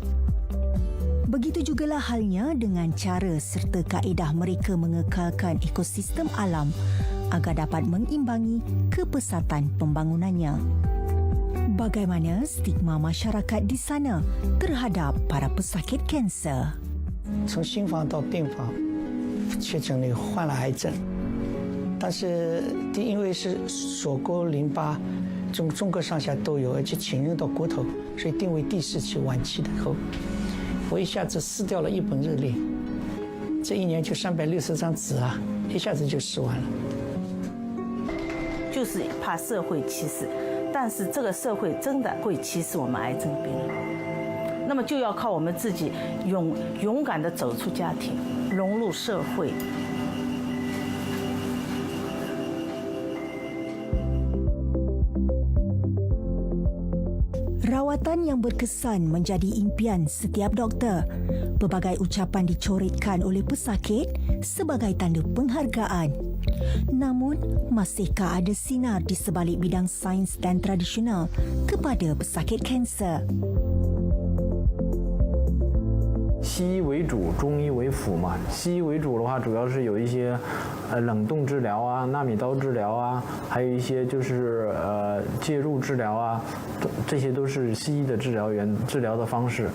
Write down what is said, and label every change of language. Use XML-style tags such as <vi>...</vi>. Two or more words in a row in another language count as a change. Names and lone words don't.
<ms>Begitu jugalah halnya dengan cara serta kaedah mereka mengekalkan ekosistem alam agar dapat mengimbangi kepesatan pembangunannya. Bagaimana stigma masyarakat di sana terhadap para pesakit kanser?</ms> <zh>从新房到病房确诊了患了癌症，但是因为是锁沟淋巴，中膈上下都有，而且侵入到骨头，所以定为第4期晚期的后，我一下子撕掉了1本热力，这1年就360张纸啊，一下子就撕完了。就是怕社会歧视，但是这个社会真的会歧视我们癌症病人。那么就要靠我们自己勇敢地走出家庭，融入社会。</zh> <ms>Rawatan yang berkesan menjadi impian setiap doktor. Pelbagai ucapan dicoretkan oleh pesakit sebagai tanda penghargaan. Namun, masihkah ada sinar di sebalik bidang sains dan tradisional kepada pesakit kanser?</ms> <zh>西医为主，中医为辅嘛。西医为主的话，主要是有一些冷冻治疗啊、纳米刀治疗啊，还有一些就是介入治疗啊，这些都是西医的治疗的方式。</zh>